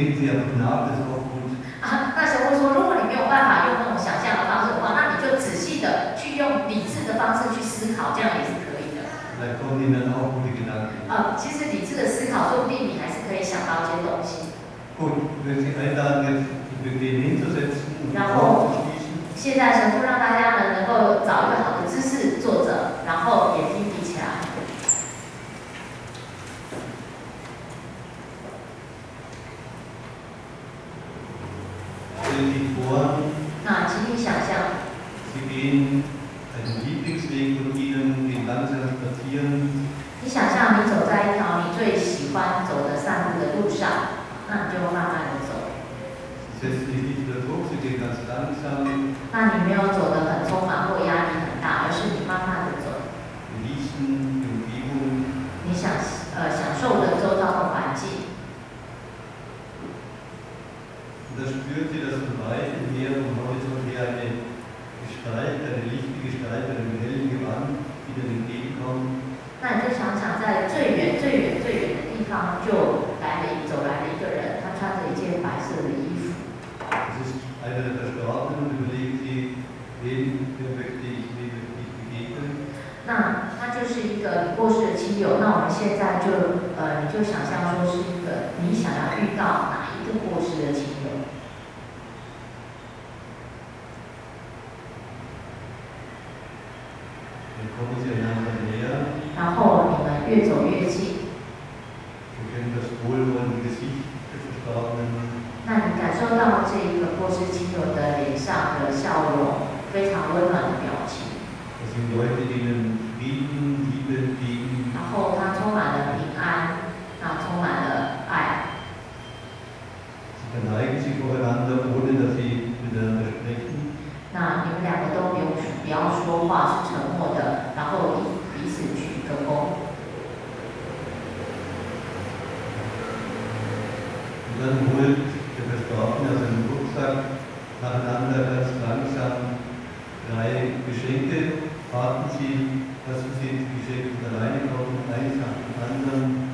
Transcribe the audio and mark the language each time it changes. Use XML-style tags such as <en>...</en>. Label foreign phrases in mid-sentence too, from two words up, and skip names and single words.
<de>einfach nach, das ist auch gut.</de> <zh>啊，那神父说，如果你没有办法用那种想象的方式的话，那你就仔细的去用理智的方式去思考，这样也是可以的。</zh> <de>Vielleicht kommen Ihnen auch gute Gedanken.</de> <zh>其实理智的思考，说不定你还是可以想到一些东西。</zh> <de>Gut, ich will Sie einladen, jetzt die bequem hinzusetzen und die</de> <zh>然</zh> <de>Augen</de> <zh>后</zh> <de>zu schließen.</de> <zh>现在神父让大家呢能够找一个好的姿势坐着，然后眼睛闭起来。</zh> <de>Stellen Sie vor,</de> <zh>那请你想象，</zh> <de>Sie gehen einen Lieblingsweg von Ihnen, gehen langsam spazieren.</de> <zh>你想象你走在一条你最喜欢走的散步的路上，那你就慢慢的走。</zh> <de>Sie setzen sich nicht unter Druck, Sie gehen ganz langsam,</de> <zh>那你没有走得很匆忙或压力很大，而是你慢慢的走，</zh> <de>genießen die Umgebung.</de> <zh>你享受的周遭的环境。</zh> <de>Und da spüren Sie, dass von weitem her, vom Horizont her eine Gestalt, eine lichte Gestalt, einem hellen Gewand Ihnen entgegenkommt.</de> <zh>那你就想想，在最远的地方，就走来了一个人，他穿着一件白色的衣服。</zh> <de>Das ist einer der Verstorbenen und überlegen Sie, wem möchte ich begegnen.</de> <zh>那他就是一个你过世的亲友。那我们现在你就想象说是一个你想要遇到哪一个过世的亲友。</zh> <de>Dann kommen Sie einander näher.</de> <zh>然后你们越走越近，</zh> <de>Sie kennen das wohlwollende Gesicht des Verstorbenen.</de> <zh>那你感受到这一个过世亲友的脸上的笑容，非常温暖的表情。</zh> <de>Das sind Leute, die Ihnen Frieden, Liebe entgegen.</de> <zh>然后他充满了平安，充满了爱。</zh> <de>Sie verneigen sich voreinander, ohne dass Sie miteinander sprechen.</de> <zh>那你们两个都不要说话，是沉默的，然后彼此鞠一个躬。</zh> <de>Und dann holt der Verstorbene aus seinem Rucksack nacheinander ganz langsam 3 Geschenke. Warten Sie, lassen Sie die Geschenke von alleine kommen, eins nach dem anderen.</de>